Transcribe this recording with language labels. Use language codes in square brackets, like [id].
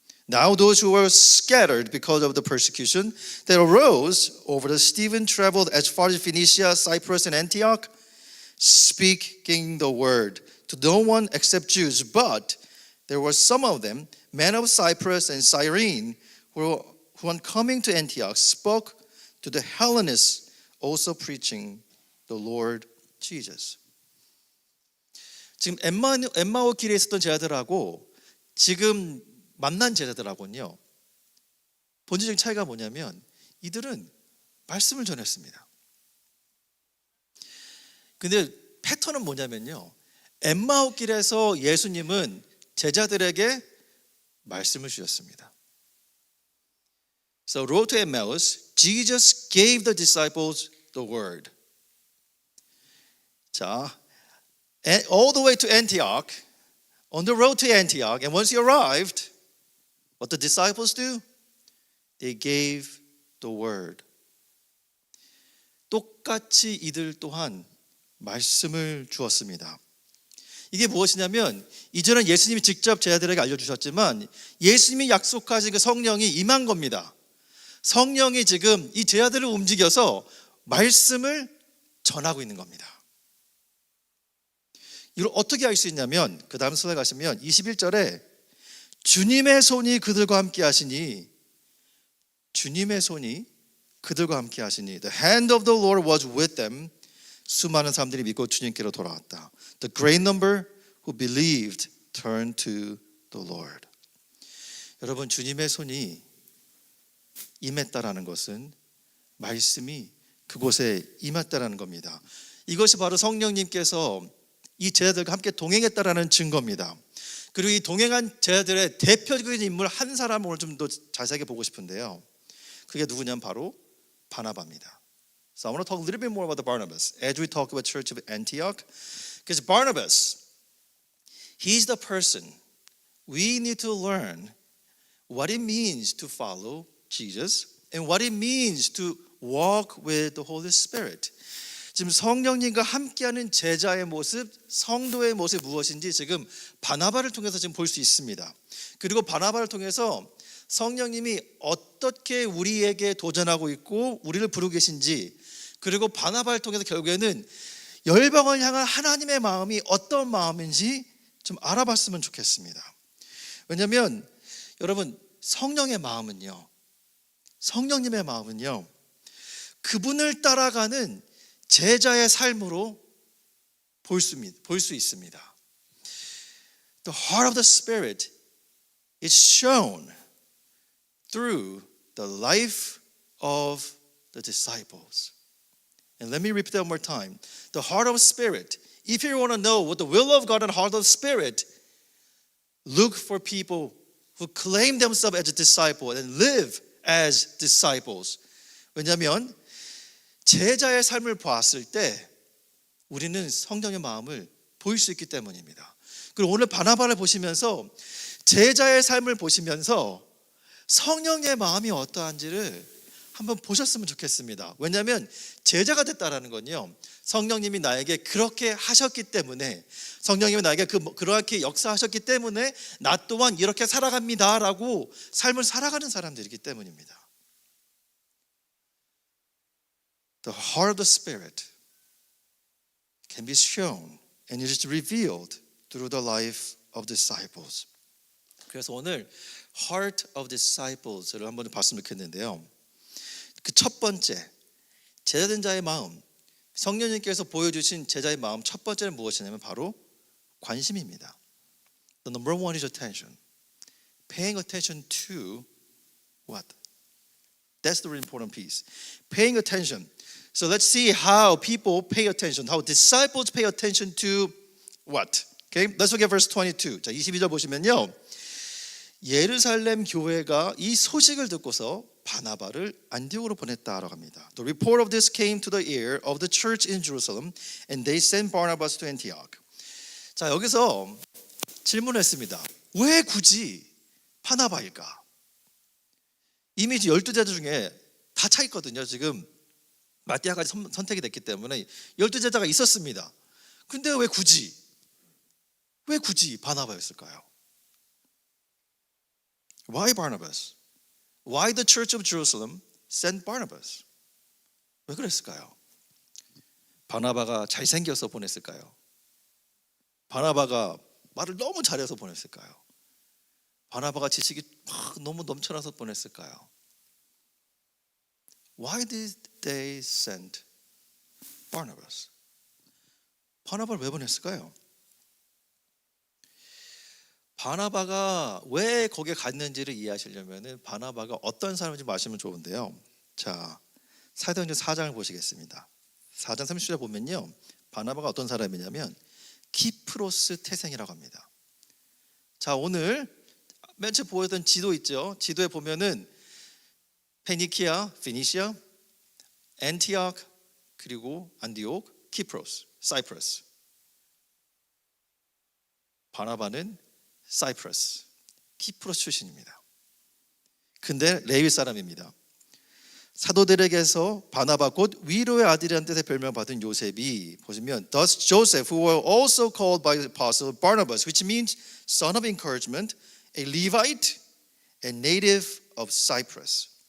[en] Now those who were scattered because of the persecution that arose over the Stephen traveled as far as Phoenicia, Cyprus, and Antioch, speaking the word to no one except Jews. But there were some of them, men of Cyprus and Cyrene, who on coming to Antioch spoke to the Hellenists, also preaching the Lord Jesus. [ko] 지금 엠마오 길에 있었던 제자들하고 지금 만난 제자들하고는요, 본질적인 차이가 뭐냐면 이들은 말씀을 전했습니다. 근데 패턴은 뭐냐면요, 엠마오 길에서 예수님은 제자들에게 말씀을 주셨습니다. [en] So road to Emmaus, Jesus gave the disciples the word. 자, all the way to Antioch, on the road to Antioch, and once he arrived, what the disciples do? They gave the word. [ko] 똑같이 이들 또한 말씀을 주었습니다. 이게 무엇이냐면 이전에 예수님이 직접 제자들에게 알려주셨지만 예수님이 약속하신 그 성령이 임한 겁니다. 성령이 지금 이 제자들을 움직여서 말씀을 전하고 있는 겁니다. 이걸 어떻게 알 수 있냐면 그 다음 슬라이드 가시면 21절에 주님의 손이 그들과 함께 하시니, 주님의 손이 그들과 함께 하시니 [en] The hand of the Lord was with them. [ko] 수많은 사람들이 믿고 주님께로 돌아왔다. The great number who believed turned to the Lord. 여러분, 주님의 손이 임했다라는 것은 말씀이 그곳에 임했다라는 겁니다. 이것이 바로 성령님께서 이 제자들과 함께 동행했다라는 증거입니다. 그리고 이 동행한 제자들의 대표적인 인물 한 사람을 오늘 좀 더 자세하게 보고 싶은데요. 그게 누구냐면 바로 바나바입니다. [en] So I want to talk a little bit more about the Barnabas as we talk about Church of Antioch. Because Barnabas, he's the person we need to learn what it means to follow Jesus and what it means to walk with the Holy Spirit. [ko] 지금 성령님과 함께하는 제자의 모습, 성도의 모습이 무엇인지 지금 바나바를 통해서 지금 볼 수 있습니다. 그리고 바나바를 통해서 성령님이 어떻게 우리에게 도전하고 있고 우리를 부르고 계신지, 그리고 바나바를 통해서 결국에는 열방을 향한 하나님의 마음이 어떤 마음인지 좀 알아봤으면 좋겠습니다. 왜냐하면 여러분, 성령의 마음은요, 성령님의 마음은요, 그분을 따라가는 제자의 삶으로 볼 수 있습니다. [en] The heart of the Spirit is shown through the life of the disciples. And let me repeat that one more time. The heart of the Spirit. If you want to know what the will of God and heart of the Spirit, look for people who claim themselves as a disciple and live as disciples. [ko] 왜냐하면 제자의 삶을 보았을 때 우리는 성령의 마음을 보일 수 있기 때문입니다. 그리고 오늘 바나바를 보시면서 제자의 삶을 보시면서 성령의 마음이 어떠한지를 한번 보셨으면 좋겠습니다. 왜냐하면 제자가 됐다라는 건요, 성령님이 나에게 그렇게 하셨기 때문에, 성령님이 나에게 그렇게 역사하셨기 때문에 나 또한 이렇게 살아갑니다라고 삶을 살아가는 사람들이기 때문입니다. [en] The heart of the Spirit can be shown and it is revealed through the life of disciples. [ko] 그래서 오늘 [en] Heart of Disciples [ko] 를 한번 봤으면 좋겠는데요. 그 첫 번째, 제자된 자의 마음, 성령님께서 보여주신 제자의 마음 첫 번째는 무엇이냐면 바로 관심입니다. [en] The number one is attention. Paying attention to what? That's the really important piece. Paying attention. So let's see how people pay attention, how disciples pay attention to what? Okay, let's look at verse 22. [ko] 자, 22절 보시면요. 예루살렘 교회가 이 소식을 듣고서 바나바를 안디옥으로 보냈다라고 합니다. [en] The report of this came to the ear of the church in Jerusalem, and they sent Barnabas to Antioch. [ko] 자, 여기서 질문했습니다. 왜 굳이 바나바일까? 이미 12제자 중에 다 차 있거든요. 지금 마띠아까지 선택이 됐기 때문에 12제자가 있었습니다. 근데 왜 굳이 바나바였을까요? [en] Why Barnabas? Why the church of Jerusalem sent Barnabas? [ko] 왜 그랬을까요? 바나바가 잘생겨서 보냈을까요? 바나바가 말을 너무 잘해서 보냈을까요? 바나바가 지식이 막 너무 넘쳐나서 보냈을까요? [en] Why did they send Barnabas? [ko] 바나바를 왜 보냈을까요? 바나바가 왜 거기에 갔는지를 이해하시려면 바나바가 어떤 사람인지 아시면 좋은데요. 자, 사도행전 4장을 보시겠습니다. 4장 30절에 보면요, 바나바가 어떤 사람이냐면 키프로스 태생이라고 합니다. 자, 오늘 맨 처음 보였던 지도 있죠. 지도에 보면은 페니키아, 피니시아, 안티옥, 그리고 안디옥, 키프로스, 사이프러스. 바나바는 사이프러스, 키프로스 출신입니다. 근데 레위 사람입니다. 사도들에게서 바나바 곧 위로의 아들이라는 뜻의 별명을 받은 요셉이 보시면 [en] Thus Joseph, who were also called by the apostle Barnabas, which means son of encouragement, a Levite, a native of Cyprus.